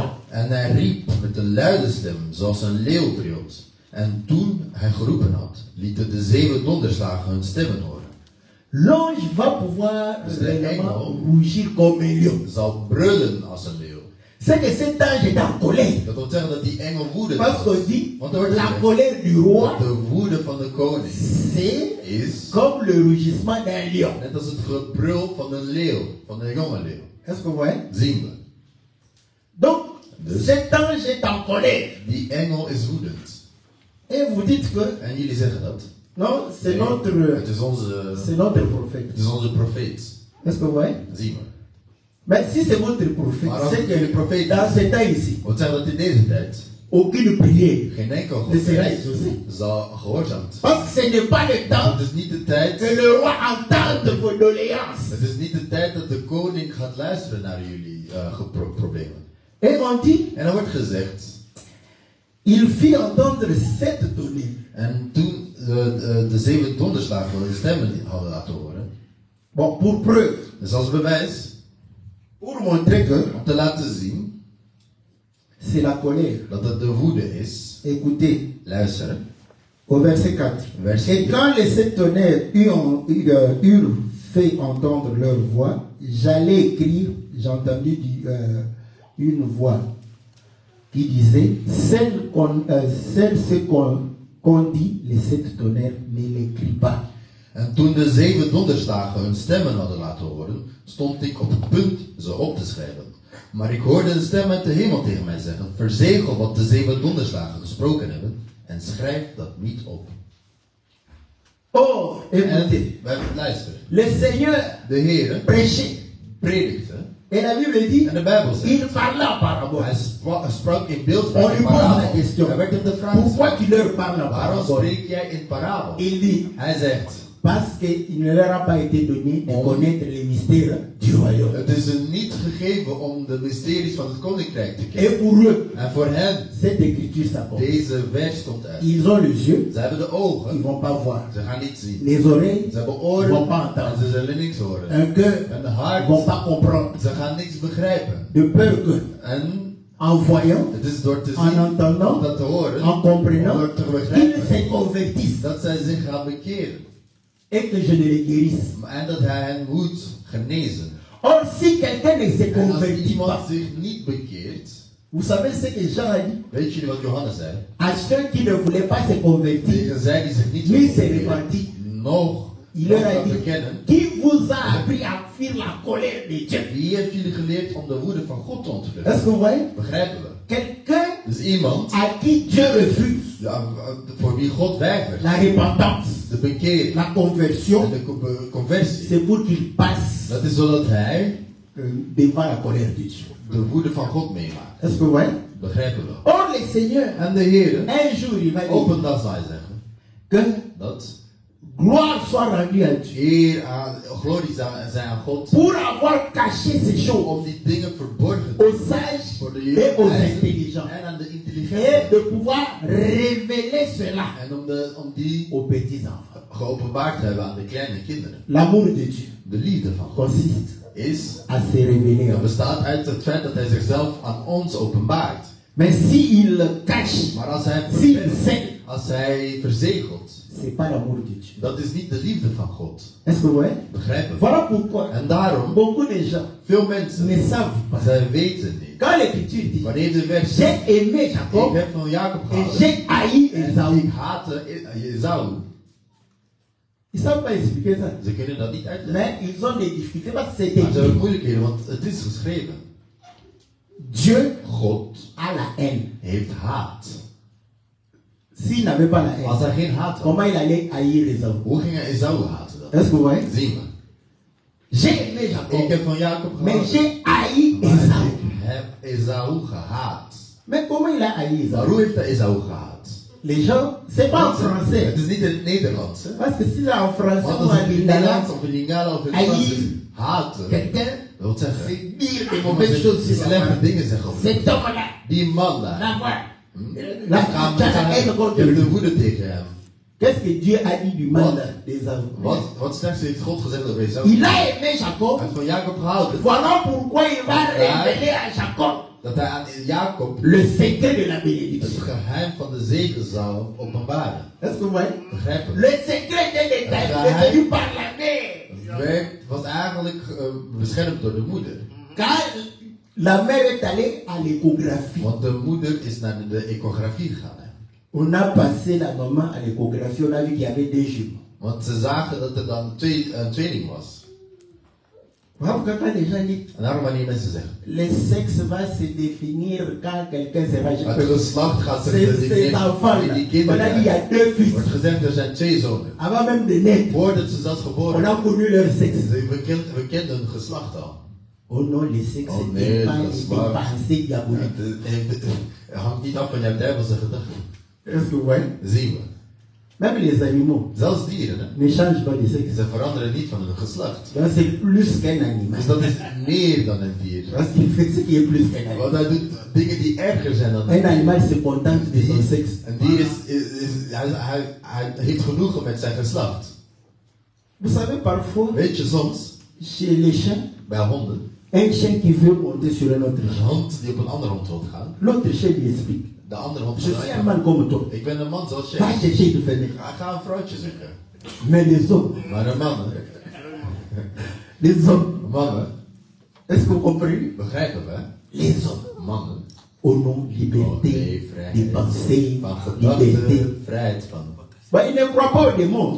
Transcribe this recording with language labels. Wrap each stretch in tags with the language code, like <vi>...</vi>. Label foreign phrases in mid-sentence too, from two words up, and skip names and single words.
<nl>En hij riep met een luide stem, zoals een leeuw trilt. En toen hij geroepen had, lieten de 7 donderslagen hun stemmen horen.</nl> <fr>L'ange va pouvoir</fr> <nl>Dus</nl> <fr>réellement rugir comme un lion.</fr> <nl>zal brullen als een leeuw.</nl> <fr>C'est que cet ange est en colère.</fr> <nl>Dat wil zeggen dat die engel woedend</nl> <fr>Parce qu'on</fr> <nl>was.</nl> <fr>dit,</fr> <nl>Want er wordt</nl> <fr>la</fr> <nl>gezegd,</nl> <fr>colère du roi,</fr> <nl>de woede van de koning</nl> <fr>c'est</fr> <nl>is</nl> <fr>comme le rugissement d'un lion.</fr> <nl>net als het gebrul van een leeuw, van een jonge leeuw.</nl> <fr>Est-ce que vous voyez?</fr> <nl>Zien we.</nl> <fr>Donc,</fr> <nl>Dus</nl> <fr>cet ange est en colère.</fr> <nl>die engel is woedend.</nl> <fr>Et vous dites que,</fr> <nl>En jullie zeggen dat.</nl> <fr>non, c'est</fr> <nl>Nee,</nl> <fr>notre prophète.</fr> <nl>het is onze profeet.</nl> <fr>Est-ce que vous voyez?</fr> <nl>Zien we.</nl> <fr>Mais si c'est votre prophète, Alors, c'est le prophète, que dans ce temps ici,</fr> <nl>wat zegt dat in deze tijd</nl> <fr>aucune prière</fr> <nl>geen enkel</nl> <fr>ne sera</fr> <nl>gebed</nl> <fr>exaucée.</fr> <nl>zal gehoorzaamd.</nl> <fr>Parce que ce n'est pas le temps</fr> <nl>Het is niet de tijd.</nl> <fr>que le roi entende vos doléances.</fr> <nl>Het is niet de tijd dat de koning gaat luisteren naar jullie problemen.</nl> <fr>Et on dit,</fr> <nl>En er wordt gezegd.</nl> <fr>il fit entendre 7 tonnerres.</fr> <nl>En toen de 7 donderslagen hun stemmen hadden laten horen.</nl> <fr>Bon, pour preuve,</fr> <nl>Dus als bewijs.</nl> <fr>pour montrer que</fr> <nl>Om te laten zien.</nl> <fr>c'est la colère.</fr> <nl>Dat het de woede is.</nl> <fr>Écoutez,</fr> <nl>Luisteren.</nl> <fr>au verset 4. Verset Et 4. quand les 7 tonnerres eurent fait entendre leur voix, j'allais écrire, j'ai entendu une voix qui disait, ce qu'on dit, les 7 tonnerres, ne l'écrit pas.</fr> <nl>En toen de 7 donderslagen hun stemmen hadden laten horen, stond ik op het punt ze op te schrijven. Maar ik hoorde een stem uit de hemel tegen mij zeggen, verzegel wat de 7 donderslagen gesproken hebben en schrijf dat niet op.</nl> <fr>Oh, écoutez,</fr> <nl>En luisteren.</nl> <fr>le Seigneur</fr> <nl>De Heer</nl> <fr>prêchait.</fr> <nl>predikte.</nl> <fr>Et la Bible dit,</fr> <nl>En de Bijbel zegt,</nl> <fr>il parlait en parabole.</fr> <nl>hij sprak in beeld.</nl> <fr>On lui pose la question,</fr> <nl>Er werd hem de vraag</nl> <fr>pourquoi</fr> <nl>gesteld,</nl> <fr>tu leur parles en</fr> <nl>waarom</nl> <fr>parabole?</fr> <nl>spreek jij in parabel?</nl> <fr>Il dit,</fr> <nl>Hij zegt,</nl> <fr>parce qu'il ne leur a pas été donné de connaître les mystères du royaume.</fr> <nl>het is hun niet gegeven om de mysteries van het koninkrijk te kennen.</nl> <fr>Et pour eux,</fr> <nl>En voor hen,</nl> <fr>cette écriture s'accorde.</fr> <nl>deze vers stond uit.</nl> <fr>Ils ont les yeux,</fr> <nl>Ze hebben de</nl> <fr>ils ne</fr> <nl>ogen,</nl> <fr>vont pas voir.</fr> <nl>ze gaan niet zien.</nl> <fr>Les oreilles,</fr> <nl>Ze hebben</nl> <fr>ils</fr> <nl>oren,</nl> <fr>ne vont pas</fr> <nl>en</nl> <fr>entendre.</fr> <nl>ze zullen niks horen.</nl> <fr>Un cœur,</fr> <nl>En de</nl> <fr>ils ne</fr> <nl>hart,</nl> <fr>vont pas comprendre.</fr> <nl>ze gaan niks begrijpen.</nl> <fr>De peur que,</fr> <nl>En</nl> <fr>en voyant,</fr> <nl>het is door te</nl> <fr>en</fr> <nl>zien,</nl> <fr>entendant,</fr> <nl>om dat te horen,</nl> <fr>en comprenant,</fr> <nl>om dat te</nl> <fr>qu'ils</fr> <nl>begrijpen,</nl> <fr>se convertissent</fr> <nl>dat zij zich gaan bekeren.</nl> <fr>et que je ne les guérisse.</fr> <nl>En dat hij hen moet genezen.</nl> <fr>Or, si quelqu'un ne se</fr> <nl>En als</nl> <fr>convertit</fr> <nl>iemand</nl> <fr>pas,</fr> <nl>zich niet bekeert,</nl> <fr>vous savez ce que Jean a dit?</fr> <nl>weet jullie wat Johannes zei?</nl> <fr>À ceux qui ne voulaient pas se convertir,</fr> <nl>Tegen zij die zich niet</nl> <fr>ni se</fr> <nl>bekeren,</nl> <fr>repentir,</fr> <nl>nog</nl> <fr>il leur a</fr> <nl>dat</nl> <fr>dit,</fr> <nl>bekennen.</nl> <fr>qui vous a appris à fuir la colère de Dieu?</fr> <nl>Wie heeft jullie geleerd om de woede van God te</nl> <fr>Est-ce</fr> <nl>ontvluchten?</nl> <fr>que vous voyez?</fr> <nl>Begrijpen we?</nl> <fr>Quelqu'un</fr> <nl>Dus iemand</nl> <fr>à qui Dieu refuse</fr> <nl>ja, voor wie God weigert,</nl> <fr>la repentance,</fr> <nl>de bekering</nl> <fr>la</fr> <nl>en</nl> <fr>conversion,</fr> <nl>de conversie,</nl> <fr>c'est pour qu'il passe</fr> <nl>dat is zodat hij</nl> <fr>devant la colère de Dieu.</fr> <nl>de woede van God meemaakt.</nl> <fr>Est-ce que vous voyez?</fr> <nl>Begrijpen we?</nl> <fr>Or, le Seigneur,</fr> <nl>En de Heer,</nl> <fr>un jour, il va</fr> <nl>op</nl> <fr>dire</fr> <nl>een dag zal hij zeggen</nl> <fr>que</fr> <nl>dat</nl> <fr>gloire soit rendue à Dieu.</fr> <nl>glorie zij aan God</nl> <fr>Pour avoir caché ces choses</fr> <nl>om die dingen verborgen</nl> <fr>aux sages</fr> <nl>voor de</nl> <fr>et aux</fr> <nl>wijzen</nl> <fr>intelligents.</fr> <nl>en aan de</nl> <fr>Et</fr> <nl>intelligenten.</nl> <fr>de pouvoir révéler cela</fr> <nl>En om die</nl> <fr>aux petits enfants.</fr> <nl>geopenbaard te hebben aan de kleine kinderen.</nl> <fr>L'amour de Dieu</fr> <nl>De liefde van God</nl> <fr>consiste</fr> <nl>is,</nl> <fr>à se révéler.</fr> <nl>dat bestaat uit het feit dat hij zichzelf aan ons openbaart.</nl> <fr>Mais s'il cache,</fr> <nl>Maar als hij,</nl> <fr>s'il sait,</fr> <nl>als hij verzegelt,</nl> <fr>c'est pas l'amour de Dieu.</fr> <nl>dat is niet de liefde van God.</nl> <fr>Est-ce que vous voyez?</fr> <nl>Begrijpen we?</nl> <fr>Voilà pourquoi</fr> <nl>En daarom,</nl> <fr>beaucoup de gens</fr> <nl>veel mensen,</nl> <fr>ne savent pas.</fr> <nl>zij weten niet.</nl> <fr>Quand l'Écriture dit,</fr> <nl>Wanneer de vers</nl> <fr>j'ai</fr> <nl>zegt,</nl> <fr>aimé</fr> <nl>ik Jacob heb van Jacob</nl> <fr>et</fr> <nl>gehouden,</nl> <fr>j'ai haï</fr> <nl>en Esaü. ik haatte Esau.</nl> <fr>Ils ne savent pas expliquer ça.</fr> <nl>Ze kunnen dat niet uitleggen.</nl> <fr>Mais ils ont des difficultés parce que c'est</fr> <nl>Maar ze hebben</nl> <fr>écrit.</fr> <nl>moeilijkheden, want het is geschreven.</nl> <fr>Dieu</fr> <nl>God</nl> <fr>a la haine.</fr> <nl>heeft haat.</nl> <fr>S'il n'avait pas la</fr> <nl>Als</nl> <fr>haine,</fr> <nl>hij geen haat had,</nl> <fr>comment il allait haïr Esaü?</fr> <nl>hoe ging hij Esau haten dan?</nl> <fr>Est-ce que vous voyez?</fr> <nl>Zien we.</nl> <fr>J'ai aimé</fr> <nl>Ik Jacob, heb van Jacob</nl> <fr>mais</fr> <nl>gehouden,</nl> <fr>j'ai haï</fr> <nl>maar Esaü. ik heb Esau gehaat.</nl> <fr>Mais comment il a haï</fr> <nl>Maar Esaü? hoe heeft hij Esau gehaat?</nl> <fr>Les gens, c'est pas en français.</fr> <nl>Het is niet in het Nederlands. Hè?</nl> <fr>Parce que si c'est en français</fr> <nl>Want</nl> <fr>ou</fr> <nl>als</nl> <fr>en</fr> <nl>het in het lingala, Nederlands of in Lingala of in het Frans is, haten,</nl> <fr>quelqu'un,</fr> <nl>dat wil zeggen,</nl> <fr>c'est dire des</fr> <nl>maar</nl> <fr>mauvaises choses</fr> <nl>ze</nl> <fr>sur la</fr> <nl>slechte</nl> <fr>femme.</fr> <nl>dingen zeggen over</nl> <fr>Cet homme-là,</fr> <nl>die man daar.</nl> <fr>la voix.</fr> <nl>Dan</nl> <fr>La</fr> <nl>gaan</nl> <fr>tu</fr> <nl>we</nl> <fr>as la haine</fr> <nl>zeggen,</nl> <fr>contre</fr> <nl>je hebt</nl> <fr>lui.</fr> <nl>de woede tegen hem.</nl> <fr>Qu'est-ce que Dieu a dit du mal des hommes?</fr> <nl>Wat slechts heeft God gezegd over Esau?</nl> <fr>Il a aimé Jacob.</fr> <nl>Hij heeft van Jacob gehouden.</nl> <fr>Voilà pourquoi il va révéler à Jacob</fr> <nl>Dat hij aan Jacob</nl> <fr>le secret de la</fr> <nl>het</nl> <fr>bénédiction.</fr> <nl>geheim van de zegen zou openbaren.</nl> <fr>Est-ce que vous voyez?</fr> <nl>Begrijpen?</nl> <fr>Le secret de l'État est venu par la mère.</fr> <nl>Het werk was eigenlijk beschermd door de moeder.</nl> <fr>Quand la mère est allée à l'échographie,</fr> <nl>Want de moeder is naar de ecografie gegaan. Hè.</nl> <fr>on a passé la maman à l'échographie, on a vu qu'il y avait des jumeaux.</fr> <nl>Want ze zagen dat er dan een tweeling was.</nl> <fr>Voilà pourquoi quand les gens disent</fr> <nl>En daarom wanneer mensen zeggen,</nl> <fr>le sexe va se définir quand quelqu'un sera</fr> <nl>het</nl> <fr>jeune.</fr> <nl>geslacht gaat zich</nl> <fr>Ces enfants-là,</fr> <nl>die</nl> <fr>on a dit il y a</fr> <nl>kinderen.</nl> <fr>deux fils.</fr> <nl>Wordt gezegd er zijn twee zonen.</nl> <fr>Avant même de naître,</fr> <nl>Voordat ze zelfs geboren</nl> <fr>on a</fr> <nl>werden.</nl> <fr>connu leur sexe.</fr> <nl>We kenden hun geslacht al.</nl> <fr>Oh non, le sexe</fr> <nl>Oh</nl> <fr>n'est</fr> <nl>nee,</nl> <fr>pas</fr> <nl>dat is</nl> <fr>des</fr> <nl>waar.</nl> <fr>pensées diaboliques.</fr> <nl>Het hangt niet af van jouw duivelse gedachten.</nl> <fr>Est-ce que vous voyez?</fr> <nl>Zien we.</nl> <fr>Même les animaux</fr> <nl>Zelfs dieren, hè?</nl> <fr>ne changent pas de sexe.</fr> <nl>Ze veranderen niet van hun geslacht.</nl> <fr>Donc c'est plus qu'un animal.</fr> <nl>Dus dat is meer dan een dier.</nl> <fr>Parce qu'il fait ce qui est plus qu'un animal.</fr> <nl>Want hij doet dingen die erger zijn dan</nl> <fr>Un animal se contente de son sexe.</fr> <nl>Een dier hij heeft genoegen met zijn geslacht.</nl> <fr>Vous savez, parfois,</fr> <nl>Weet je, soms,</nl> <fr>chez les chiens,</fr> <nl>bij honden,</nl> <fr>un chien qui veut monter sur un autre</fr> <nl>een</nl> <fr>chien,</fr> <nl>hond die op een andere hond wil gaan.</nl> <fr>l'autre chien lui explique.</fr> <nl>De andere hond</nl> <fr>Je</fr> <nl>zegt,</nl> <fr>suis un man comme toi.</fr> <nl>ik ben een man zoals</nl> <fr>Va</fr> <nl>jij.</nl> <fr>chercher de famille.</fr> <nl>Ga een vrouwtje zoeken.</nl> <fr>Mais les hommes,</fr> <nl>Maar een man,</nl> <fr>les hommes,</fr> <nl>mannen,</nl> <fr>est-ce que vous comprenez?</fr> <nl>begrijpen we,</nl> <fr>Les hommes,</fr> <nl>mannen,</nl> <fr>au nom</fr> <nl>oh</nl> <fr>liberté,</fr> <nl>nee,</nl> <fr>de</fr> <nl>vrijheid,</nl> <fr>pensée,</fr> <nl>van</nl> <fr>liberté.</fr> <nl>gedachten, vrijheid van.</nl> <fr>Bah, ils ne croient pas aux démons.</fr>